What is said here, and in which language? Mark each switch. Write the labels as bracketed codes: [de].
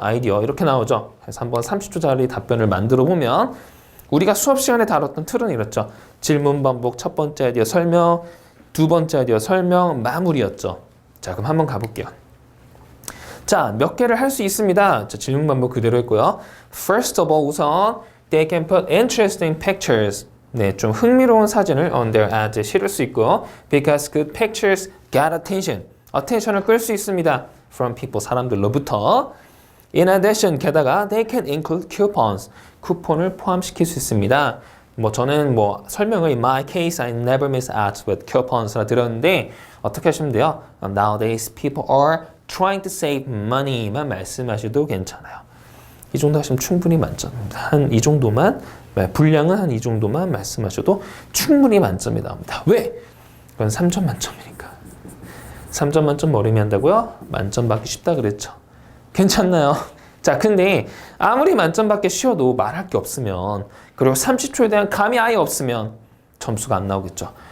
[ko] 아이디어 이렇게 나오죠. 그래서 한번 30초짜리 답변을 만들어 보면 우리가 수업 시간에 다뤘던 틀은 이렇죠. 질문 반복, 첫 번째 아이디어 설명, 두 번째 아이디어 설명, 마무리였죠. 자, 그럼 한번 가볼게요. 자, 몇 개를 할 수 있습니다. 자, 질문 반복 그대로 했고요. [en] First of all, [ko] 우선 [en] they can put interesting pictures. [ko] 네, 좀 흥미로운 사진을 [en] on their ads에 [ko] 실을 수 있고요. [en] Because good pictures get attention. [ko] attention을 끌 수 있습니다. [en] From people, [ko] 사람들로부터. [en] In addition, 게다가 they can include coupons. [ko] 쿠폰을 포함시킬 수 있습니다. 뭐 저는 뭐 설명을 [en] in my case I never miss ads with coupons [ko] 라 들었는데 어떻게 하시면 돼요? [en] Nowadays people are trying to save money만 [ko] 말씀하셔도 괜찮아요. 이 정도 하시면 충분히 만점입니다. 한 이 정도만 분량은 한 이 정도만 말씀하셔도 충분히 만점이 나옵니다. 왜? 그건 3점 만점이니까. 3점 만점 뭐 의미한다고요? 만점 받기 쉽다 그랬죠. 괜찮나요? 자, 근데 아무리 만점 받기 쉬워도 말할 게 없으면, 그리고 30초에 대한 감이 아예 없으면 점수가 안 나오겠죠.